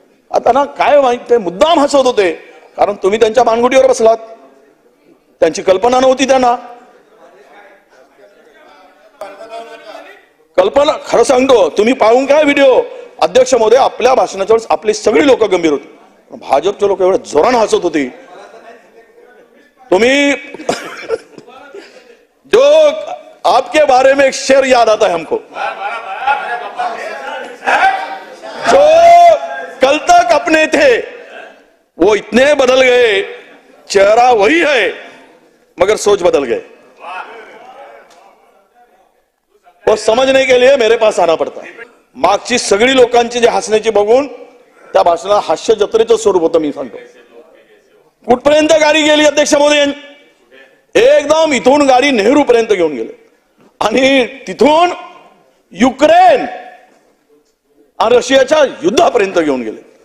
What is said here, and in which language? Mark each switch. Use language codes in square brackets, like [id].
[mr] आता ना काय माहित, मुद्दाम हसत होते, कारण तुम्ही त्यांच्या मानगुटीवर बसलात. त्यांची कल्पना नव्हती त्यांना. कल्पना खरं सांगतो, तुम्ही पाहून काय व्हिडिओ. अध्यक्ष महोदय, आपल्या भाषणाच्या वेळेस आपली सगळी लोक गंभीर होती, भाजपचे लोक एवढे जोरानं हसत होती. तुम्ही जो [hi] आपके बारे में एक शेर याद आता है हमको, जो कल तक अपने थे वो इतने बदल गए, चेहरा वही है मगर सोच बदल गए. वो समझने के लिए मेरे पास आना पड़ता. [mr] मागची सगळी लोकांची जे हसण्याची बघून त्या भाषणाला हास्य जत्रेचं स्वरूप होतं. मी सांगतो कुठपर्यंत गाडी गेली अध्यक्ष महोदय, एकदम इथून गाडी नेहरू पर्यंत घेऊन गेले आणि तिथून युक्रेन आणि रशियाच्या युद्धापर्यंत घेऊन गेले.